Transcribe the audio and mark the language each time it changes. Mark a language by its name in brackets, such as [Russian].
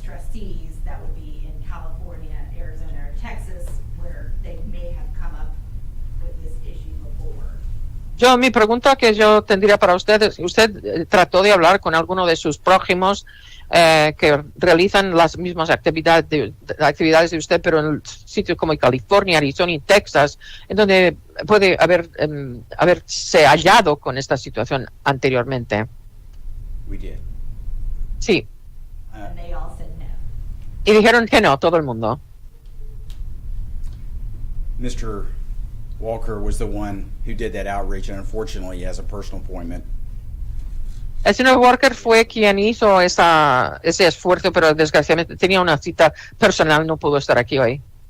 [English] trustees that would be in California, Arizona, or Texas, where they may have come up with this issue before? [Spanish] Mi pregunta que yo tendría para usted trató de hablar con alguno de sus prójimos que realizan las mismas actividades de usted, pero en sitios como California, Arizona y Texas, en donde puede haberse hallado con esta situación anteriormente. [English] We did. [Spanish] Sí, [English] And they all said no. [Spanish] y dijeron que no, todo el mundo. [English] Mr. Walker was the one who did that outreach, and unfortunately, as a personal appointment, [Spanish] El señor Walker fue quien hizo ese esfuerzo, pero desgraciadamente tenía una cita personal, no pudo estar aquí hoy.